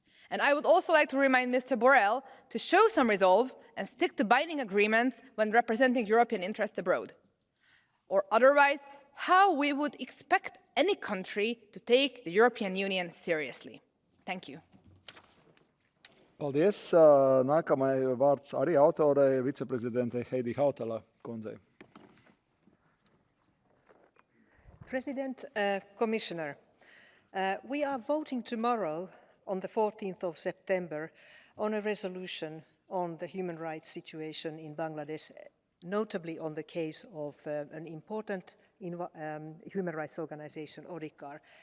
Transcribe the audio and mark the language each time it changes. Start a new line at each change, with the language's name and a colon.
English: And I would also like to remind Mr. Borrell to show some resolve and stick to binding agreements when representing European interests abroad. Or otherwise, how we would expect any country to take the European Union seriously. Thank you.
Latvian: Paldies. Nākamajai vārds arī autorei viceprezidentei Heidi Hautala kundzei.
English: President, Commissioner, we are voting tomorrow on the 14th of September on a resolution on the human rights situation in Bangladesh, notably on the case of an important human rights organization, Odhikar.